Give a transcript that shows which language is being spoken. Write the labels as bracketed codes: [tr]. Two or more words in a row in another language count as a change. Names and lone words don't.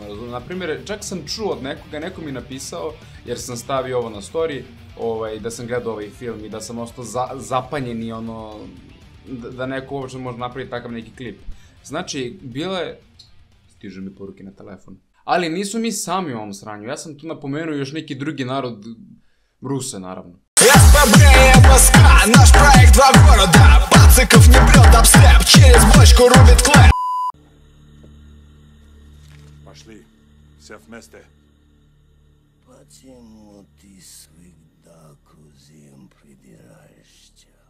[bs] Naprimjer, čak sam čuo od nekoga, neko mi napisao, jer sam stavio ovo na story, da sam gledao ovaj film i da sam ostao zapanjen i ono, da neko uopće može napraviti takav neki klip. Znači, bile... Stižu mi poruke na telefon. Ali nisu mi sami u ovom sranju, ja sam tu napomenuo još neki drugi narod, Ruse naravno. [ru] СПБ и Москва, наш проект два города. Пациков не прет обстеп, через бочку рубит клэп. Пошли, все вместе. Почему ты всегда к кузям придираешься?